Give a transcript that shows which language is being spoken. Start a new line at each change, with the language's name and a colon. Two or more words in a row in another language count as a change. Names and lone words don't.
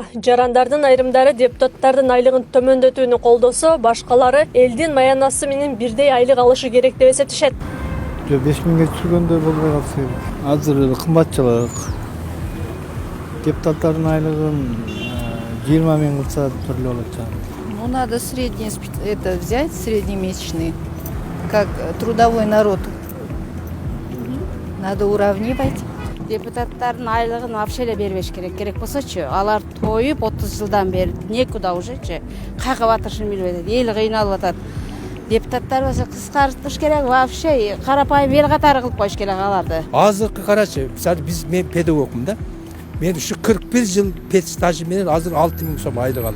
Kyrgyz: Жарандардын айрымдары депутаттардын айлыгын төмөндөтүүнү колдосо, башкалары элдин маянасы менен бирдей айлык алышы керек деп эсептешет. 5000ге түшүргөндө болбой калса, азыр кымбатчылык. Депутаттардын айлыгын 20 миң кылса турлы болот.
Russian: Ну, надо средний взять, среднемесячный, как трудовой народ. Надо уравнивать.
Kyrgyz: Депутаттардын айлыгын вообще эле бербеш керек. Керек болсочу, алар тоюп 30 жылдан бери
Russian: некуда уже
Kyrgyz: кайга батышын билбей атат. Эл кыйналып атат. Депутаттар болсо кыскартыш керек, вообще карапайым эл катары кылып коюш керек аларды. Азыркы карачы, мисалы мен педагогмун да. Мен ушу 41 жыл пед стажы менен азыр 6000 сом айлык алам.